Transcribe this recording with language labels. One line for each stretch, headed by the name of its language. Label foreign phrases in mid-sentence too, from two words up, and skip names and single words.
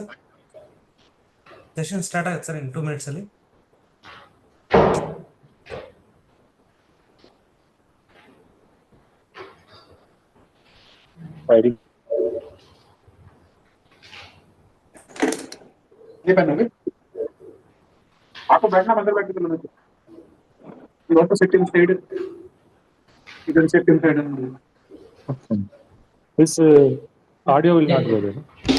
English: session start
Kannada: ಆಗುತ್ತೆ ಸರ್
English: in 2 minutes
Kannada: ಅಲ್ಲಿ.
Hindi: आपको बैठना अंदर बैठ के बोलना
English: you want to sit inside, you can sit inside and this audio will not go there.